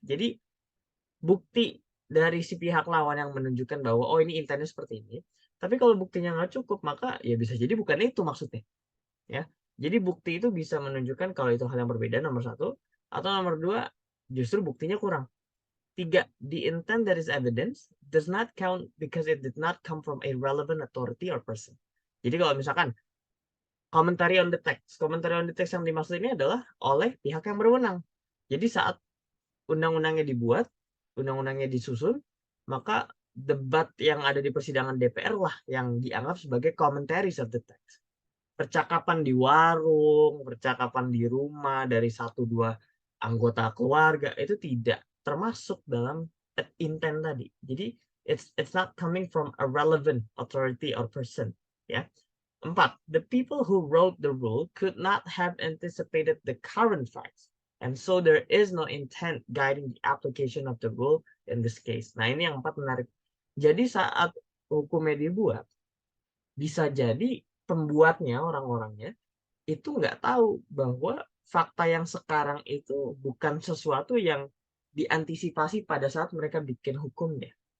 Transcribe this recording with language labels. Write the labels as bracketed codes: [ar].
[id] Jadi bukti dari si pihak lawan yang menunjukkan bahwa oh ini intentnya seperti ini. Tapi kalau buktinya nggak cukup, maka ya bisa jadi bukan itu maksudnya. Ya. Jadi bukti itu bisa menunjukkan kalau itu hal yang berbeda nomor 1, atau nomor 2 justru buktinya kurang. [en] 3, the intent that is evidence does not count because it did not come from a relevant authority or person. [id] Jadi kalau misalkan [en] Commentary on the text. [id] Commentary on the text yang dimaksud ini adalah oleh pihak yang berwenang. Jadi saat undang-undangnya dibuat, undang-undangnya disusun, maka debat yang ada di persidangan DPR lah yang dianggap sebagai [en] commentaries of the text. [id] Percakapan di warung, percakapan di rumah dari satu dua anggota keluarga itu tidak termasuk dalam intent tadi. [en] Jadi it's not coming from a relevant authority or person. Ya. 4. The people who wrote the rule could not have anticipated the current facts, and so there is no intent guiding the application of the rule in this case. [id] Nah, ini yang 4 menarik. Jadi saat hukumnya dibuat, bisa jadi pembuatnya, orang-orangnya, itu nggak tahu bahwa fakta yang sekarang itu bukan sesuatu yang diantisipasi pada saat mereka bikin hukumnya.